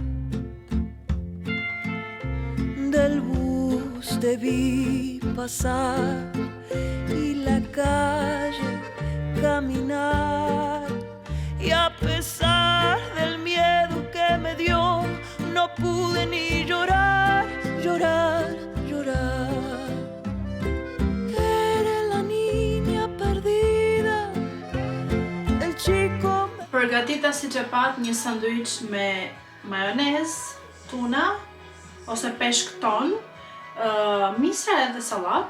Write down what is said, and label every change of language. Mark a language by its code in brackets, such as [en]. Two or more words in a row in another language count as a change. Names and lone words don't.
[es] Del bus te vi pasar y la calle caminar. Y a pesar del miedo que me dio, no pude ni llorar. [sq] Përgatita si që pat një sanduiç me majonez, tuna, ose peshk ton, misra edhe salat.